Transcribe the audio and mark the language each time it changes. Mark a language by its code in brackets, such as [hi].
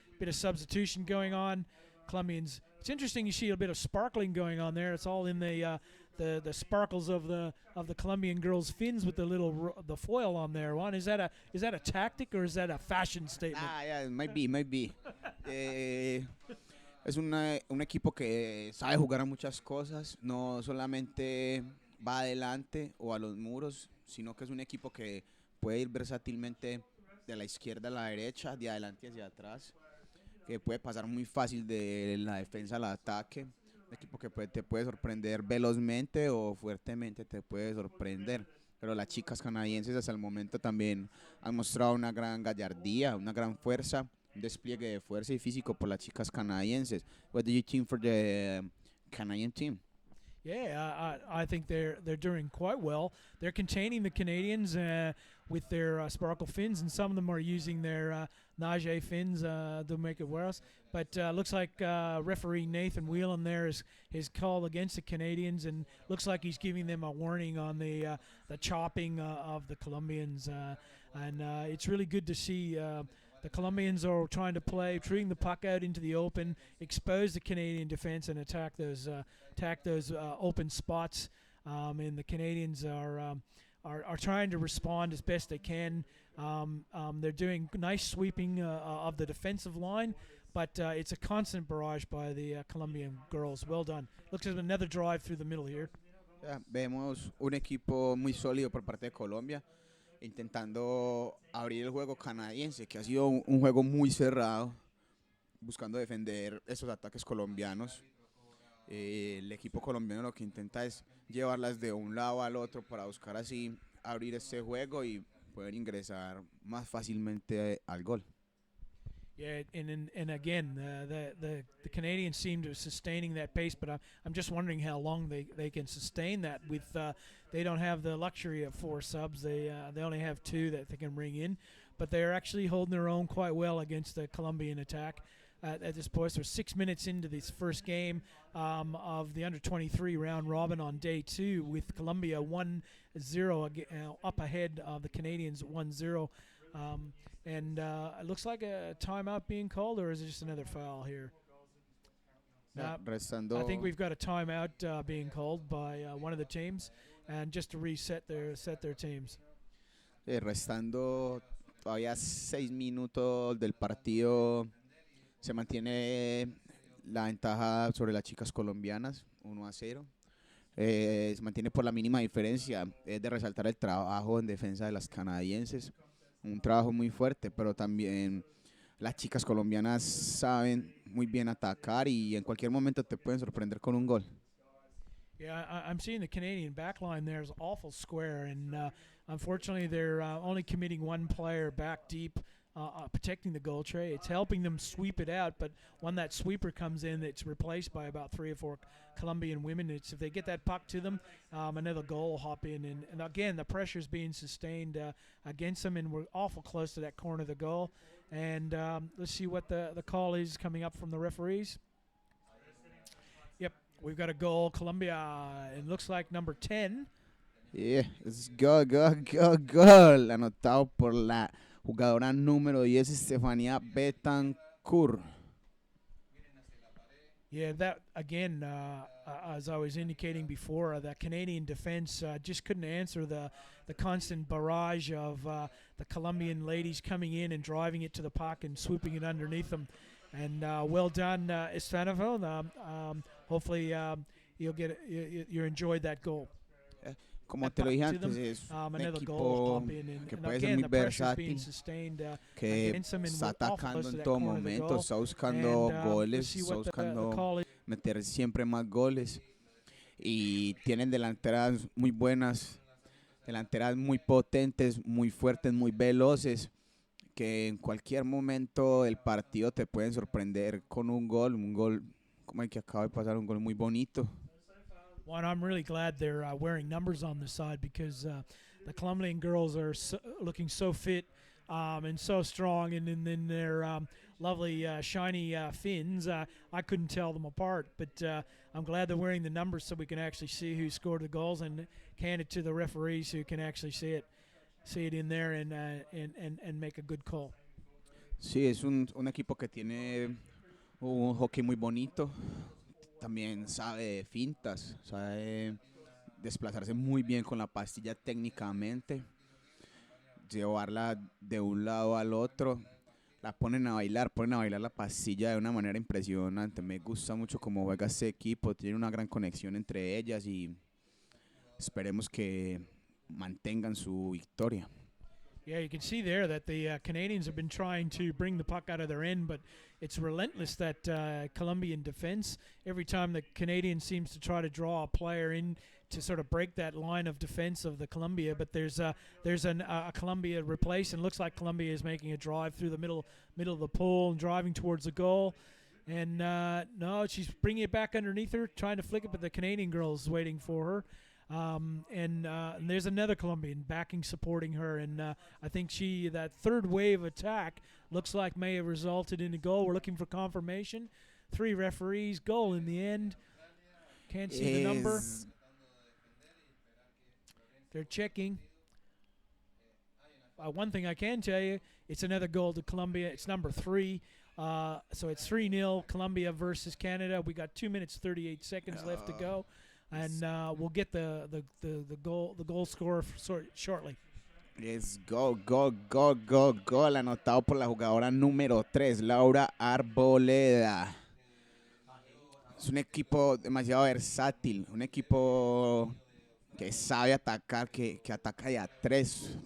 [en] Bit of substitution going on. Colombians. It's interesting. You see a bit of sparkling going on there. It's all in the sparkles of the Colombian girls' fins with the foil on there. Juan, is that a tactic or is that a fashion statement? Yeah, might be. [es] Es un equipo que sabe jugar a muchas cosas, no solamente va adelante o a los muros, sino que es un equipo que puede ir versátilmente de la izquierda a la derecha, de adelante hacia atrás, que puede pasar muy fácil de la defensa al ataque. Un equipo que te puede sorprender velozmente o fuertemente te puede sorprender. Pero las chicas canadienses hasta el momento también han mostrado una gran gallardía, una gran fuerza, un despliegue de fuerza y físico por las chicas canadienses. [en] What do you think for the Canadian team? Yeah, I think they're doing quite well. They're containing the Canadians with their sparkle fins, and some of them are using their nage fins to make it worse. But looks like referee Nathan Whelan there is his call against the Canadians, and looks like he's giving them a warning on the chopping of the Colombians. And it's really good to see. The Colombians are trying to play, treating the puck out into the open, expose the Canadian defense, and attack those open spots. And the Canadians are trying to respond as best they can. They're doing nice sweeping of the defensive line, but it's a constant barrage by the Colombian girls. Well done. Looks like another drive through the middle here. [es] Vemos un equipo muy sólido por parte de Colombia, intentando abrir el juego canadiense, que ha sido un juego muy cerrado, buscando defender esos ataques colombianos. El equipo colombiano lo que intenta es llevarlas de un lado al otro para buscar así abrir este juego y poder ingresar más fácilmente al gol. [en] Yeah, and again, the Canadians seem to be sustaining that pace, but I'm just wondering how long they can sustain that. With they don't have the luxury of 4 subs; they only have 2 that they can bring in, but they're actually holding their own quite well against the Colombian attack. At this point, they're 6 minutes into this first game of the under-23 round robin on day 2, with Colombia 1-0 up ahead of the Canadians 1-0. And it looks like a timeout being called, or is it just another foul here? I think we've got a timeout being called by one of the teams, and just to reset their teams. [es] Restando todavía 6 minutos del partido, se mantiene la ventaja sobre las chicas colombianas, 1-0. Se mantiene por la mínima diferencia. Es de resaltar el trabajo en defensa de las canadienses. Un trabajo muy fuerte, pero también las chicas colombianas saben muy bien atacar y en cualquier momento te pueden sorprender con un gol. [en] Yeah, I'm seeing the Canadian backline there is awful square, and unfortunately they're only committing one player back deep, protecting the goal tray. It's helping them sweep it out, but when that sweeper comes in, it's replaced by about 3 or 4 Colombian women. If they get that puck to them, another goal will hop in. And again, the pressure is being sustained against them, and we're awful close to that corner of the goal. And let's see what the call is coming up from the referees. Yep, we've got a goal, Colombia. It looks like number 10. Yeah, it's goal. [es] Anotado por la jugadora número 10, Estefanía Betancourt. [en] Yeah, that again, as I was indicating before, the Canadian defense just couldn't answer the constant barrage of the Colombian ladies coming in and driving it to the puck and swooping it underneath them. And well done, Estefano. Hopefully, you enjoyed that goal. [es] Como te lo dije antes, es un equipo que puede ser muy versátil, que está atacando en todo momento, está buscando goles, está buscando meter siempre más goles y tienen delanteras muy buenas, delanteras muy potentes, muy fuertes, muy veloces, que en cualquier momento del partido te pueden sorprender con un gol como el que acaba de pasar, un gol muy bonito. [en] Well, I'm really glad they're wearing numbers on the side, because the Colombian girls are looking so fit and so strong, and in their lovely shiny fins. I couldn't tell them apart, but I'm glad they're wearing the numbers so we can actually see who scored the goals and hand it to the referees who can actually see it in there and make a good call. [es] Sí, es un equipo que tiene un hockey muy bonito. También sabe de fintas, sabe desplazarse muy bien con la pastilla técnicamente, llevarla de un lado al otro, la ponen a bailar la pastilla de una manera impresionante. Me gusta mucho cómo juega este equipo, tiene una gran conexión entre ellas y esperemos que mantengan su victoria. [en] Yeah, you can see there that the Canadians have been trying to bring the puck out of their end, but it's relentless, that Colombian defense. Every time the Canadian seems to try to draw a player in to sort of break that line of defense of the Colombia, but there's a Colombia replace, and looks like Colombia is making a drive through the middle of the pool and driving towards the goal. And no, she's bringing it back underneath her, trying to flick it, but the Canadian girl's waiting for her. And there's another Colombian backing, supporting her, and I think that third wave attack looks like may have resulted in a goal. We're looking for confirmation. 3 referees, goal in the end. Can't see the number. They're checking. One thing I can tell you, it's another goal to Colombia. It's number 3. So it's 3-0 Colombia versus Canada. We got 2 minutes 38 seconds left to go. And we'll get the goal scorer shortly. [es] Es gol, anotado por la jugadora número 3, Laura Arboleda. Es un equipo demasiado versátil, un equipo que sabe atacar, que ataca de a 3.